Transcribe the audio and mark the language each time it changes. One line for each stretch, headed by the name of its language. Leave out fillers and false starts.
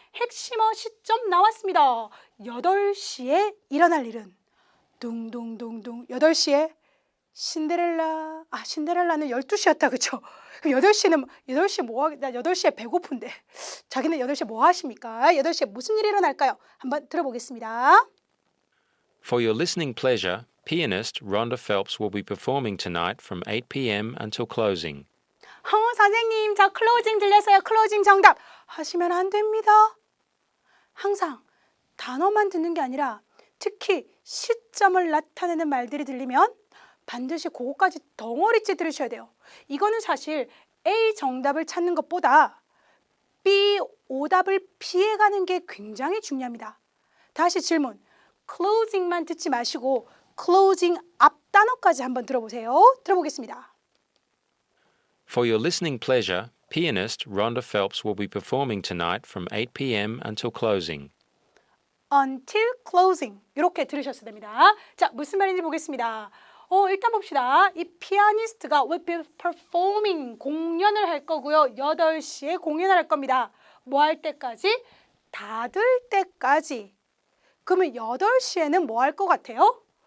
Korean: 핵심어 시점 나왔습니다. 8시에 일어날 일은 둥둥둥둥 8시에 신데렐라는 12시였다. 그쵸? 그럼 8시에 뭐 하겠다. 8시에 배고픈데. 자기는 8시에 뭐 하십니까? 8시에 무슨 일이 일어날까요? 한번 들어보겠습니다.
English: For your listening pleasure, pianist Rhonda Phelps will be performing tonight from 8 p.m. until closing.
Korean: 선생님, 저 클로징 들렸어요. 클로징 정답. 하시면 안 됩니다. 항상 단어만 듣는 게 아니라 특히 시점을 나타내는 말들이 들리면 반드시 그거까지 덩어리째 들으셔야 돼요. 이거는 사실 A 정답을 찾는 것보다 B 오답을 피해가는 게 굉장히 중요합니다. 다시 질문. closing만 듣지 마시고 closing 앞 단어까지 한번 들어보세요. 들어보겠습니다.
English: For your listening pleasure, pianist Rhonda Phelps will be performing tonight from 8 p.m. until closing. until closing
Korean: 이렇게 들으셨어야 됩니다. 자, 무슨 말인지 보겠습니다. 일단 봅시다. 이 피아니스트가
English: will be performing
Korean: 공연을 할 거고요. 8시에 공연을 할 겁니다. 뭐 할 때까지? 닫을 때까지. 그러면 8시에는 뭐 할 것 같아요?